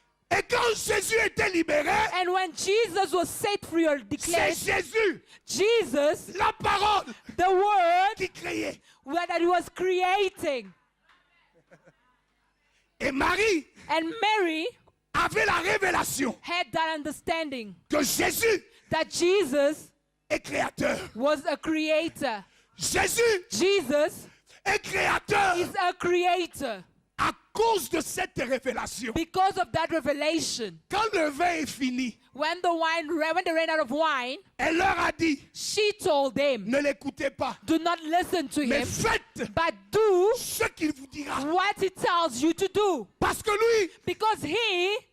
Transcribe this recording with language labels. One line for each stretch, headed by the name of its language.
French: Et quand Jésus était libéré,
English: And when Jesus was set free or
French: c'est
English: declared,
French: Jésus,
English: Jesus,
French: la parole,
English: the word
French: qui créait.
English: that he was creating.
French: Et Marie
English: And Mary
French: avait la révélation
English: had that understanding
French: que Jésus
English: that Jesus
French: est créateur.
English: was a creator.
French: Jésus
English: Jesus
French: est créateur.
English: is a creator.
French: À cause de cette révélation,
English: Because of that revelation,
French: quand le vin est fini,
English: when they ran out of wine,
French: elle leur a dit,
English: she told them,
French: ne l'écoutez pas,
English: do not listen to
French: mais
English: him,
French: faites
English: but do
French: ce qu'il vous dira.
English: what he tells you to do.
French: Parce que lui,
English: Because he